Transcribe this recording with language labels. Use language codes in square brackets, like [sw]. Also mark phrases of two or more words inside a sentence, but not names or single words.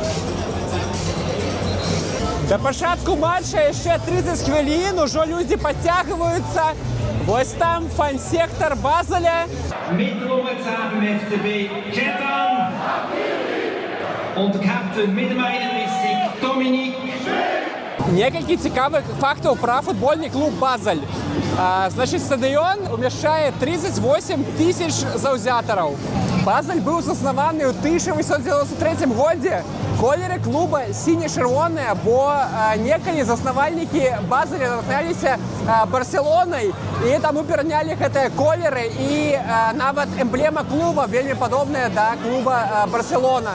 [be] Да пачатку матча яшчэ 30 хвілін, ужо людзі падцягваюцца. Вось там фан-сектар Базеля. [de] Mit Nummer 10 im FCB, Chetan. Und Captain mit dem 31, Dominik. [be] Некалькі цікавых фактаў пра футбольны клуб Базель. Значыць, стадыён умяшчае 38 000 заўзятараў. Базель быў заснаваны ў 1893 годзе. Колеры клуба сіне-чырвоныя, бо некалі заснавальнікі Базеля натхняліся Барселонай, і таму перанялі гэтыя колеры, і нават эмблема клуба вельмі падобная да клуба Барселона.